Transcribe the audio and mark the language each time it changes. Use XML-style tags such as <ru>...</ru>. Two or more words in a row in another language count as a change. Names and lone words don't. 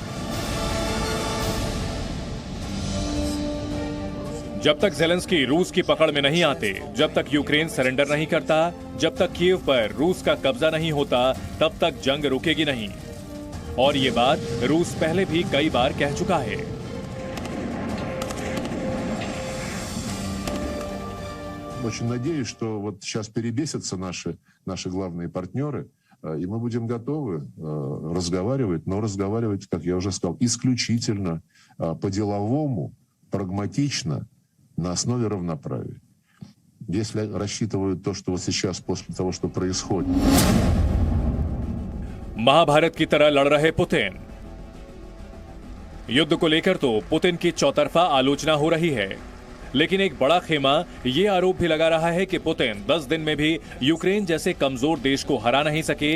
<hi>जब तक ज़ेलेंस्की रूस की पकड़ में नहीं आते, जब तक यूक्रेन सरेंडर नहीं करता, जब तक कीव पर रूस का कब्जा नहीं होता, तब तक जंग रुकेगी नहीं। और ये बात रूस पहले भी कई बार कह चुका है।</hi> <ru>Очень надеюсь, что вот сейчас перебесятся наши главные партнеры, и мы будем готовы разговаривать, но разговаривать, как я уже сказал, исключительно по-деловому, прагматично, на основе равноправия. Если рассчитывают то, что вот сейчас, после того, что происходит...</ru> <hi>महाभारत की तरह लड़ रहे पुतिन। युद्ध को लेकर तो पुतिन की चौतरफा आलोचना हो रही है, लेकिन एक बड़ा खेमा ये आरोप भी लगा रहा है कि पुतिन 10 दिन में भी यूक्रेन जैसे कमजोर देश को हरा नहीं सके।</hi>